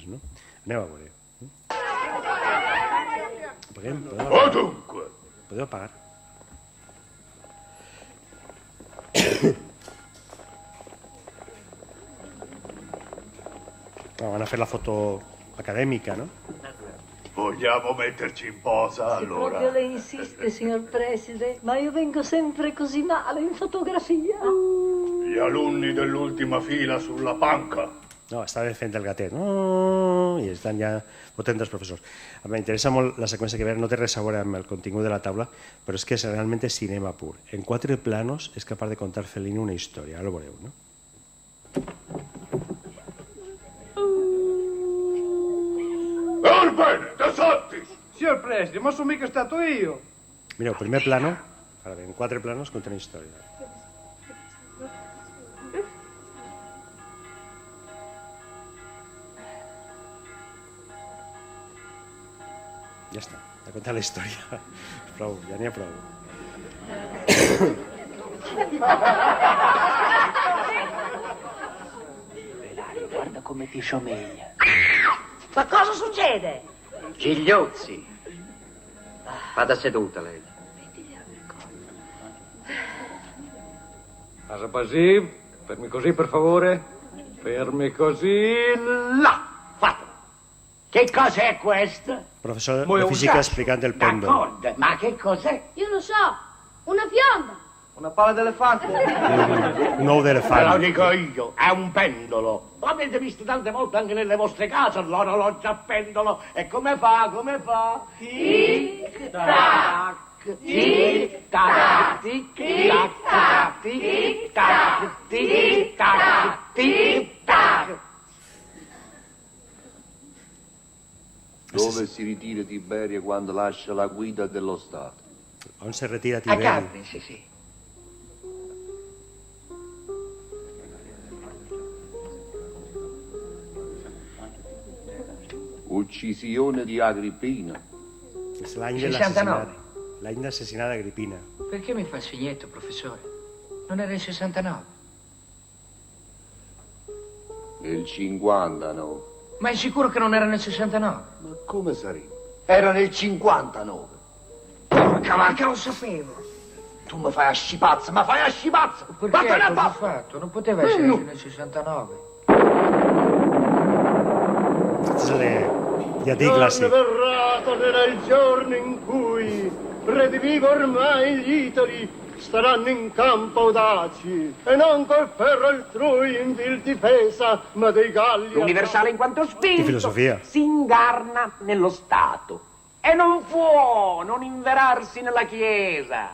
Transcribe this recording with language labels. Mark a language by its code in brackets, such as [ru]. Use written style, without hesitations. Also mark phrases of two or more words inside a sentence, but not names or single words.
[ca] Anem a veure. Podeu apagar? Van a fer la foto academica, no? [it] Vogliamo metterci in posa, allora? Proprio lei insiste, signor Preside, ma io vengo sempre così male in fotografia. Gli alunni dell'ultima fila sulla panca. [ca] No, estava fent el gatet. I estan ja votant els professors. M'interessa molt la seqüència que veure, no té res a veure amb el contingut de la taula, però és que realment és cinema pur. En 4 planos és capaç de contar Fellini una història, ara ho veureu, no? [it] bene, De Santis! Signor Preside, ma sono mica stato io. [ca] Mireu, primer plano, ara bé, en 4 planos contenen història. Ja està, ja contat la història. Prou, ja n'hi ha prou. [it] Guarda come ti somiglia. Ma cosa succede? Gigliozzi. Vada seduta lei. Casa così, fermi così per favore. Fermi così. Là! Fatto. Che cos'è questo? [ca] Professor [it] Vuoi [ca] de [it] un [ca] física [it] sasso? [ca] explicant el pendol. [it] D'accordo, ma che cos'è? Io lo so, una fionda. Una palla d'elefante. [ca] Un ou [it] Te lo [ca] d'elefant. [it] dico io, è un pendolo. L'avete visto tante volte anche nelle vostre case, l'orologio a pendolo. E come fa, come fa? Tic-tac, tic-tac, tic-tac, tic-tac, tic-tac, tic-tac. Dove si ritira Tiberio quando lascia la guida dello Stato? [ca] On se retira A Tiberi? [it] Capri, sì. Uccisione di Agrippina. [ca] És l'any de 69. l'assassinat. L'any d'assassinat d'Agripina. [it] Perché mi fa il segnetto, professore? Non era il 69. Nel 59. Ma è sicuro che non era nel 69? Ma come sarebbe? Era nel 59. Porca vacca, lo sapevo. Tu mi fai a scipazza, ma fai a scipazza! Perché? Vattene a Cosa ho fa- fatto? Non poteva essere nel 69. [ca] Ja dic clàssic. [it] verrà, tornerà il giorno in cui, redivivo ormai gli Itali, staranno in campo audaci, e non col ferro altrui in vil difesa, ma dei galli... L'universale in quanto Di spirito filosofia. si incarna nello Stato e non può non inverarsi nella Chiesa.